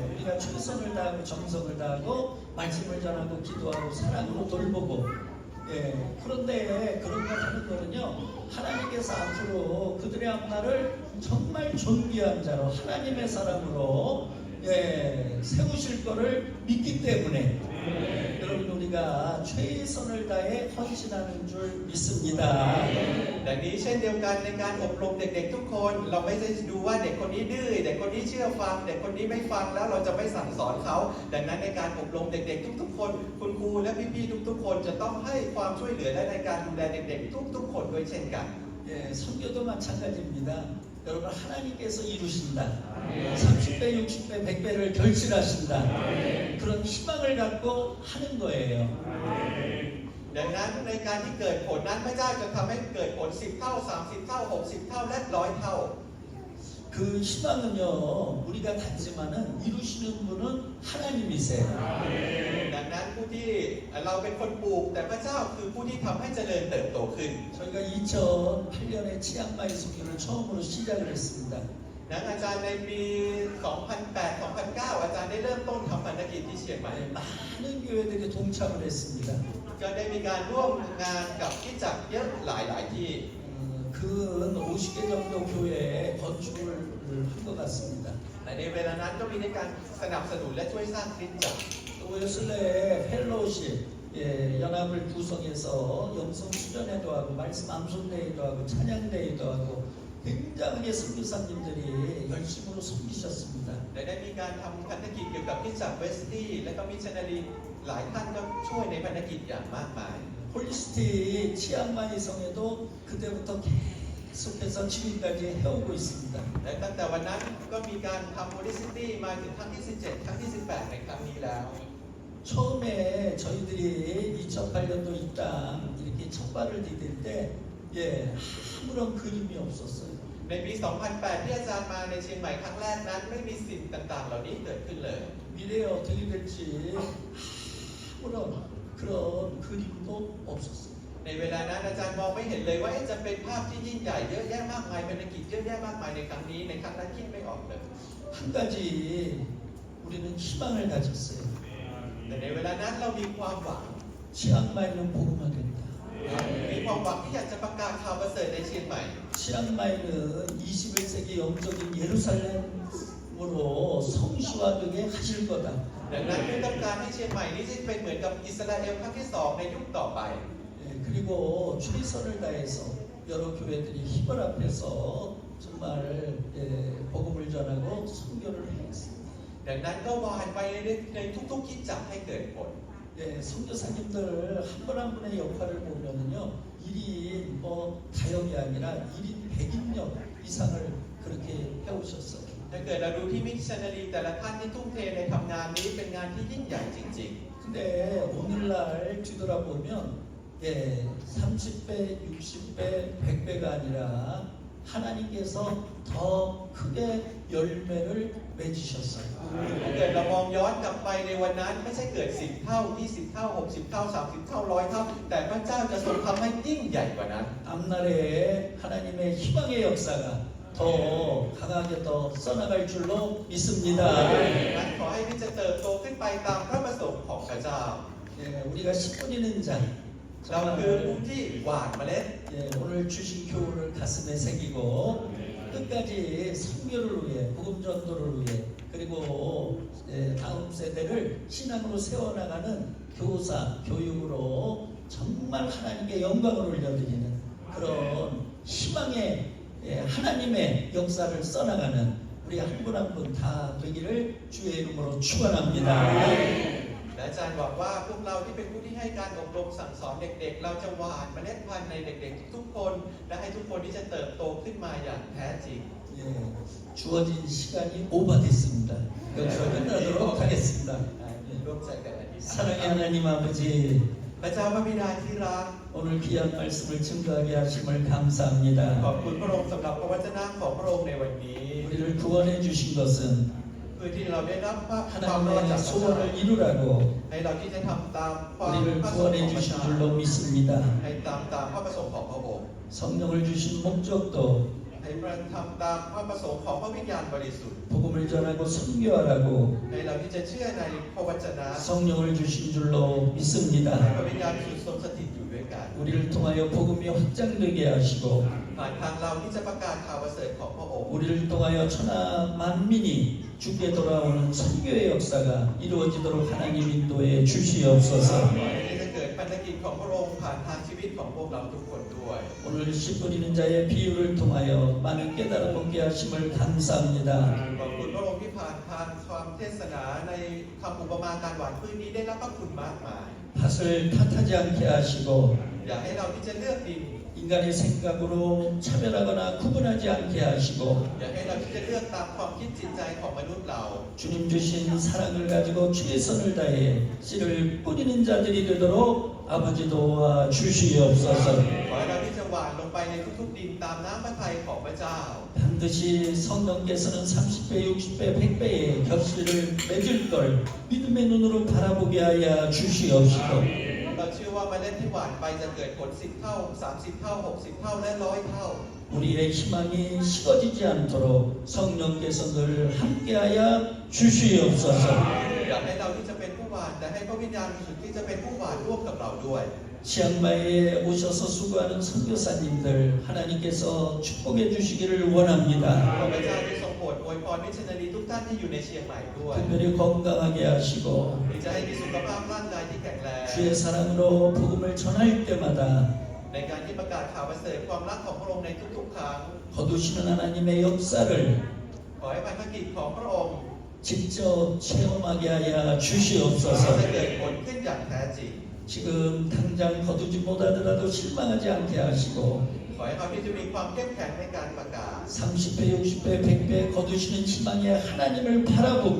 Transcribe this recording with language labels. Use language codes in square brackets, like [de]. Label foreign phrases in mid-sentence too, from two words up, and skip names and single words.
[ko] 우리가 최선을 다하고 정성을 다하고 말씀을 전하고 기도하고 사랑으로 돌보고 그런데 그런 걸 하는 거는요 하나님께서 앞으로 그들의 앞날을 정말 존귀한 자로 하나님의 사람으로 세우실 거를 믿기 때문에 여러분 우리 우리가 최선을 다해 헌신하는 줄 믿습니다. [th] ดังนี้เช่นเดียวกันในการอบรมเด็กๆทุกคนเราไม่ได้ดูว่าเด็กคนนี้ดื้อเด็กคนนี้เชื่อฟังเด็กคนนี้ไม่ฟังแล้วเราจะไม่สั่งสอนเขาดังนั้นในการอบรมเด็กๆทุกๆคนคุณครูและพี่ๆทุกๆคนจะต้องให้ความช่วยเหลือและในการดูแลเด็กๆทุกๆคนด้วยเช่นกัน [ko] 예, 선교도 마찬가지입니다. 여러분 하나님께서 이루신다. 30배, 60배, 100배를 결실하신다. 그런 희망을 갖고 하는 거예요. [th] ดังนั้นในการที่เกิดผลนั้นพระเจ้าจะทำให้เกิดผล10 เท่า 30 เท่า 60 เท่า และ 100 เท่า [ko] 그 희망은요, 우리가 갖지만은 이루시는 분은 하나님이세요. [th] ดังนั้นผู้ที่เราเป็นคนปลูกแต่พระเจ้าคือผู้ที่ทำให้เจริญเติบโตขึ้น [ko] 저희가 2008년에 치앙마이 소교를 처음으로 시작을 했습니다. [th] นั้นอาจารย์ในปี 2008-2009 อาจารย์ได้เริ่มต้นทำพันธกิจที่เชียงใหม่ [ko] 많은 교회들이 동참을 했습니다. [th] ก็ได้มีการร่วมงานกับคริสตจักรเยอะหลายที่ [ko] 근 50개 정도 교회에 건축을 한 것 같습니다. [th] แต่ในเวลานั้นก็มีในการสนับสนุนและช่วยสร้างคริสตจักร [ko] 또 웨슬레 펠로우십 예, 연합을 구성해서 영성 수련회도 하고 말씀 암송대회도 하고 찬양대회도 하고 굉장히 선교사님들이 열심으로 섬기셨습니다. [th] และได้มีการทำพันธกิจเกี่ยวกับคริสตจักรเวสตี้และก็มิชชันนารีหลายท่านก็ช่วยในพันธกิจอย่างมากมาย [ko] 홀리스틱 치앙마이 성에도 그때부터 계속해서 지금까지 해오고 있습니다. [th] และตั้งแต่วันนั้นก็มีการทำโมดิซิตี้มาถึงครั้งที่ 17 ครั้งที่ 18 ในครั้งนี้แล้ว [ko] 처음에 저희들이 2008년도 이 땅 이렇게 첫 발을 디딜 때 예, 아무런 그림이 없었어요. [th] ในปี 2008 ที่อาจารย์มาในเชียงใหม่ครั้งแรกนั้นไม่มีสิ่งต่างๆ เหล่านี้เกิดขึ้นเลย [ko] 미래에 어떻게 될지 아무런 그런 그림도 없었어요. [th] ในเวลานั้นอาจารย์มองไม่เห็นเลยว่าจะเป็นภาพที่ยิ่งใหญ่เยอะแยะมากมายพันธกิจเยอะแยะมากมายในครั้งนี้ในครั้งนั้นคิดไม่ออกเลย [ko] 한 가지 우리는 희망을 가졌어요. [th] แต่ในเวลานั้นเรามีความหวัง [ko] 치앙마이는 복음화된다. [th] มีความหวังที่อยากจะประกาศข่าวประเสริฐในเชียงใหม่ [ko] 치앙마이는 21세기 영적인 예루살렘으로 성시화되게 하실 거다. [th] ดังนั้นคือต้องการให้เชียงใหม่นี้จะเป็นเหมือนกับอิสราเอลครั้งที่ 2 ในยุคต่อไป [ko] 예, 그리고 최선을 다해서 여러 교회들이 힘을 합해서 정말 예, 복음을 전하고 선교를 했습니다. [th] ดังนั้นก็วานไปในทุกๆคริสตจักรให้เกิดผล [ko] 예, 선교사님들 한 분 한 분의 역할을 보면은요, 1인 뭐 다역이 아니라 1인 100인력 이상을 그렇게 해오셨어요. [th] ถ้าเกิดเราดูที่มิชชันนารีแต่ละท่านที่ทุ่มเทในทำงานนี้เป็นงานที่ยิ่งใหญ่จริง [ko] 근데 오늘날 뒤돌아보면 예, 30배, 60배, 100배가 아니라 하나님께서 더 크게 열매를 맺으셨어요. [th] ๆถ้าเกิดเรามองย้อนกลับไปในวันนั้นไม่ใช่เกิด10 เท่า 20 เท่า 60 เท่า 30 เท่า 100 เท่า แต่พระเจ้าจะทรงทำให้ยิ่งใหญ่กว่านั้น [ko] 앞날에 하나님의 희망의 역사가 더 강하게 더 써나갈 줄로 믿습니다. [th] นั้นขอให้ที่จะเติบโตขึ้นไปตามพระประสงค์ของพระเจ้า [ko] 예, 우리가 씨 뿌리는 자, [th] เราคือผู้ [ko] 정말 [th] ที่หว่านเมล็ด [ko] 예, 오늘 주신 교훈을 가슴에 새기고 끝까지 선교를 위해, 복음 전도를 위해, 그리고 예, 다음 세대를 신앙으로 세워나가는 교사, 교육으로 정말 하나님께 영광을 올려드리는 그런 희망의 예, 하나님의 역사를 써나가는 우리 한 분 한 분 다 되기를 주의 이름으로 축원합니다. [th] และอาจารย์บอกว่าพวกเราที่เป็นผู้ที่ให้การอบรมสั่งสอนเด็กๆ เราจะหว่านเมล็ดพันธุ์ในเด็กๆ ทุกๆคน และให้ทุกคนที่จะเติบโตขึ้นมาอย่างแท้จริง [ko] 예, 주어진 시간이 오버됐습니다. 여기서 끝나도록 하겠습니다. [th] ร่วมใจกันอธิษฐาน [ko] 사랑의 하나님 아버지, [th] พระเจ้าพระบิดาที่รัก [ko] 오늘 귀한 말씀을 증거하게 하심을 [th] ขอบ [ko] 감사합니다. [th] คุณพระองค์สำหรับพระวจนะของพระองค์ในวันนี้ [ko] 우리를 구원해 주신 것은 [th] เพื่อที่เราได้รับความรอดจาก [ko] 하나님의 [th] พระเจ้า [ko] 소원을 이루라고 [th] ให้เราที่จะทำตามความ [ko] 우리를 [th] พระประสงค์ [ko] 구원해 [th] ของพระ [ko] 주신 [th] เจ้า [ko] 줄로 믿습니다. [th] ให้ตามพระประสงค์ของพระองค์ [ko] 성령을 주신 목적도 [th] ให้เราทำตามพระประสงค์ของพระวิญญาณบริสุทธิ์ [ko] 복음을 전하고 선교하라고 [th] ให้เราที่จะเชื่อในพระวจนะ [ko] 성령을 주신 줄로 [th] ให้ [ko] 믿습니다. [th] พระวิญญาณบริสุทธิ์ทรงสถิตอยู่ด้วยกัน [ko] 우리를 통하여 복음이 확장되게 하시고 [th] ผ่านทางเราที่จะประกาศข่าวประเสริฐของพระองค์ [ko] 우리를 통하여 천하 만민이 주께 돌아오는 선교의 역사가 이루어지도록 하나님 인도해 주시옵소서. [th] ที่จะเกิดพันธกิจของพระองค์ผ่านทางชีวิตของพวกเราทุกคนด้วย [ko] 오늘 씨 뿌리는 자의 비유를 통하여 많은 깨달음 얻게 하심을 감사합니다. [th] ขอบคุณพระองค์ที่ผ่านทางความเทศนาในคำอุปมาการหวานพืชนี้ได้รับพระคุณมากมาย [ko] 밭을 탓하지 않게 하시고 [th] อยากให้เราที่จะเลือกดิน [ko] 인간의 생각으로 차별하거나 구분하지 않게 하시고 [th] อยากให้เราที่จะเลือกตามความคิดจิตใจของมนุษย์เรา [ko] 주님 주신 사랑을 가지고 최선을 다해 씨를 뿌리는 자들이 되도록 아버지 도와 주시옵소서. [th] ขอให้เราที่จะหว่านลงไปในทุกๆดินตามน้ำพระทัยของพระเจ้า [ko] 반드시 성령께서는 30배, 60배, 100배의 격실을 맺을 걸 믿음의 눈으로 바라보게 하여 주시옵시고 [th] เราเชื่อว่าเมล็ดที่หว่านไปจะเกิดผล10 เท่า 30 เท่า 60 เท่า และ100 เท่า [ko] 우리의 희망이 식어지지 않도록 성령께서 늘 함께하여 주시옵소서. [th] อยากให้เราที่จะเป็นผู้หว่านแต่ให้พระวิญญาณบริสุทธิ์ที่จะเป็นผู้หว่านร่วมกับเราด้วย [ko] 치앙마이에 오셔서 수고하는 선교사님들 하나님께서 축복해 주시기를 원합니다. [th] ขอพระเจ้าได้ทรงโปรดอวยพรมิชชันนารีทุกท่านที่อยู่ในเชียงใหม่ด้วย [ko] 특별히 건강하게 하시고 [th] ที่จะให้มีสุขภาพร่างกายที่แข็งแรง [ko] 주의 사랑으로 복음을 전할 때마다 [th] ในการที่ประกาศข่าวประเสริฐความรักของพระองค์ในทุกๆครั้ง [ko] 거두시는 하나님의 역사를 [th] ขอให้พันธกิจของพระองค์ [ko] 직접 체험하게 하여 [th] จะ [ko] 주시옵소서. [th] เกิดผลขึ้นอย่างแท้จริง [ko] 지금 당장 거두지 못하더라도 실망하지 않게 하시고 [th] ขอให้เขาที่จะมีความเข้มแข็งในการประกาศ [ko] 30배, 60배, 100배 거두시는 희망의 하나님을 바라보며